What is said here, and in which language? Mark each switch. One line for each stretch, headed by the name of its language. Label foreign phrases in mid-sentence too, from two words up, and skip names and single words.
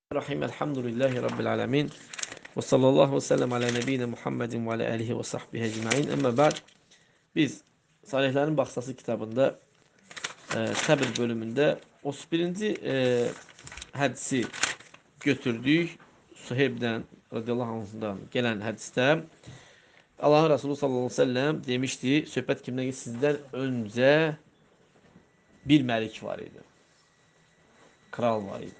Arabic: رحيم، الحمد لله رب العالمين وصلى الله وسلم على نبينا محمد وعلى آله وصحبه أجمعين. أما بعد,
Azerbaijani: biz Salihlərin Baxsası kitabında səbir bölümündə 31-ci hədisi götürdük. Suheybdən
Arabic: رضي الله عنه
Azerbaijani: gələn hədisdə Allah Resulü
Arabic: صلى الله عليه وسلم
Azerbaijani: demişti, söhbət kimdən ki, sizdən öncə bir məlik var idi, kral var idi.